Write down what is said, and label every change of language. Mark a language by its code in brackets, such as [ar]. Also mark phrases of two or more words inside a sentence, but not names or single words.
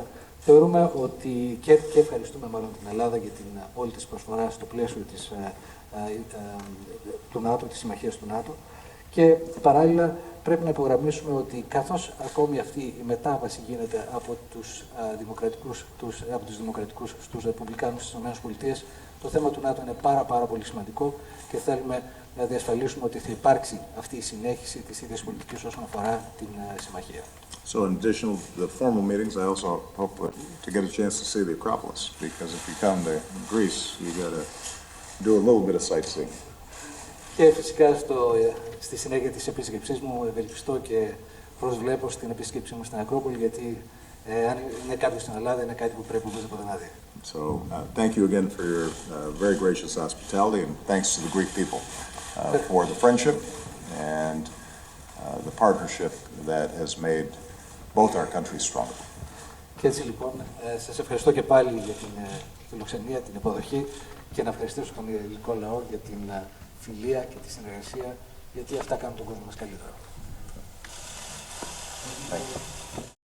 [el] Θεωρούμε ότι και ευχαριστούμε μάλλον την Ελλάδα για την όλη της προσφορά στο πλαίσιο του ΝΑΤΟ, της συμμαχίας του ΝΑΤΟ, και παράλληλα πρέπει να υπογραμμίσουμε ότι καθώς ακόμη αυτή η μετάβαση γίνεται από τους δημοκρατικούς στους ρεπουμπλικάνους στις ΗΠΑ, το θέμα του ΝΑΤΟ είναι πάρα πολύ σημαντικό και θέλουμε να διασφαλίσουμε ότι θα υπάρξει αυτή η συνέχιση της ίδιας πολιτικής όσον αφορά την συμμαχία. [en] So in addition to the formal meetings, I also hope to get a chance to see the Acropolis, because if you come to Greece, you got to do a little bit of sightseeing. [el] Και φυσικά στη συνέχεια της επίσκεψής μου ευελπιστώ και προσβλέπω στην επίσκεψή μου στην Ακρόπολη, γιατί αν είναι κάποιος στην Ελλάδα είναι κάτι που πρέπει οπωσδήποτε να δει. [en] So thank you again for your very gracious hospitality, and thanks to the Greek people for the friendship and the partnership that has made both our countries stronger. [el] Και έτσι λοιπόν σας ευχαριστώ και πάλι για την φιλοξενία, την υποδοχή, και να ευχαριστήσω τον ελληνικό λαό για την φιλία και τη συνεργασία, γιατί αυτά κάνουν τον κόσμο μας καλύτερο. [en] Thank you.